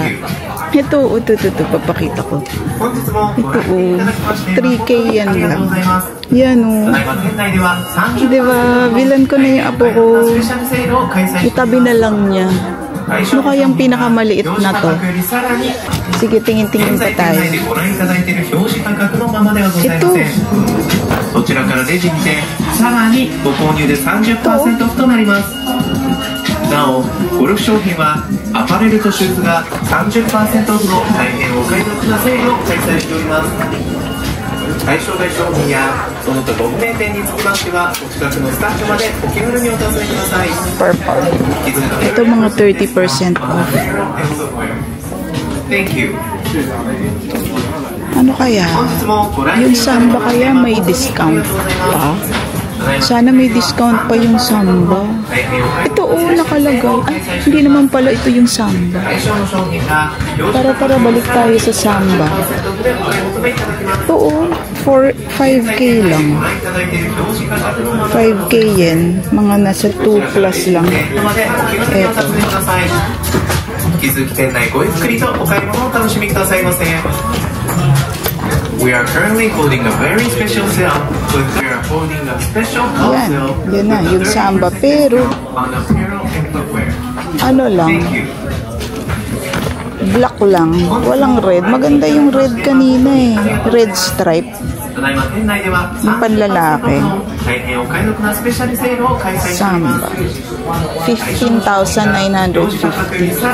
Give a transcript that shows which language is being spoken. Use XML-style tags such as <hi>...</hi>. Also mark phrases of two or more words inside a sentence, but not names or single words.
<tl>Ito, papakita ko. Ito, 3K yan lang. Yan, diba, bilan ko na yung apo ko. Itabi na lang niya. Ano kayang pinakamaliit na to? Sige, tingin-tingin pa tayo. Ito.</tl> <ja>そちらからレジにてさらにご購入で 30% オフとなります。なお、ゴルフ商品はアパレルとシューズが 30% オフの大変お買い得なセールを開催しております。対象外商品やその他ご不明点につきましてはお近くのスタッフまでお気軽にお尋ねください。</ja> <tl>Purple. Ito mga 30% off.</tl> <en>Thank you.</en> <tl>Ano kaya? Yung Samba kaya may discount pa? Sana may discount pa yung Samba. Ito nakalagay. Ay, hindi naman pala ito yung Samba. Tara, balik tayo sa Samba. Ito 5K lang. 5K yen. Mga nasa 2 plus lang. Eto.</tl> <ja>引き続き店内ごゆっくりとお買い物をお楽しみくださいませ。</ja> <en>We are currently holding a very special sale. We are holding a special sale.</en> <tl>Yan na, yung Samba. Pero,</tl> <en>on apparel and footwear.</en> <tl>Ano lang, black lang. Walang red. Maganda yung red kanina eh. Red stripe. Yung panlalaki. Samba. 15,950.</tl>